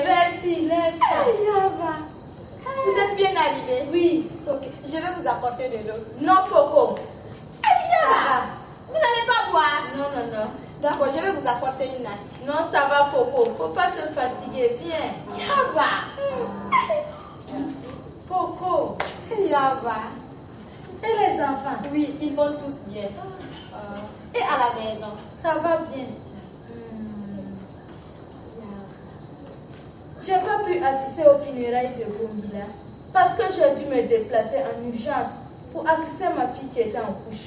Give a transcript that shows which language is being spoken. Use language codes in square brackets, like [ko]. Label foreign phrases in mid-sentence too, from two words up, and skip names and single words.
[fr] Merci, lève-toi. Yaba! Vous êtes bien arrivé? Oui. Ok, je vais vous apporter de l'eau. Non, Poco. Yaba! Vous n'allez pas boire? Non, non, non. D'accord, je vais vous apporter une natte. Non, ça va, Poco. Faut pas te fatiguer. Viens. Yaba. Poco. Yaba. Et les enfants? Oui, ils vont tous bien. Et à la maison? Ça va bien. J'ai pas pu assister aux funérailles de Gombila parce que j'ai dû me déplacer en urgence pour assister ma fille qui était en couche.